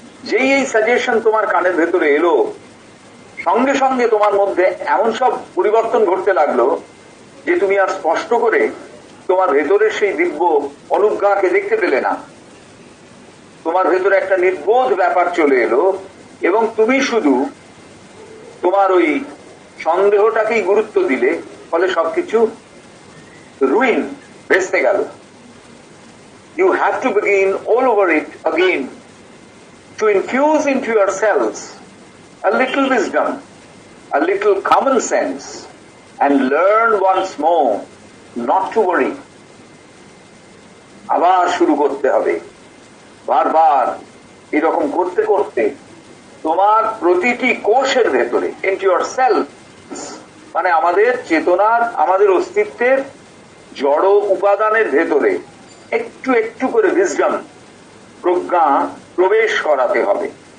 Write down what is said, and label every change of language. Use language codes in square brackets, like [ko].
[bn] যেই এই সাজেশন তোমার কানের ভেতরে এলো, সঙ্গে সঙ্গে তোমার মধ্যে এমন সব পরিবর্তন ঘটতে লাগলো যে তুমি আর স্পষ্ট করে তোমার ভেতরের সেই দিব্য অনুজ্ঞাকে দেখতে পেলে না। তোমার ভেতরে একটা নির্বোধ ব্যাপার চলে এলো এবং তুমি শুধু তোমার ওই সন্দেহটাকেই গুরুত্ব দিলে, ফলে সবকিছু রুইন, ভেস্তে গেল। [en] You have to begin all over it again, to infuse into yourselves a little wisdom, a little common sense, and learn once more not to worry. [bn] আবার শুরু করতে হবে, বারবার এরকম করতে করতে তোমার প্রতিটি কোষের ভেতরে, [en] into yourself, [bn] মানে আমাদের চেতনার, আমাদের অস্তিত্বের জড় উপাদানের ভেতরে একটু একটু করে উইজডম, প্রজ্ঞা প্রবেশ করাতে হবে।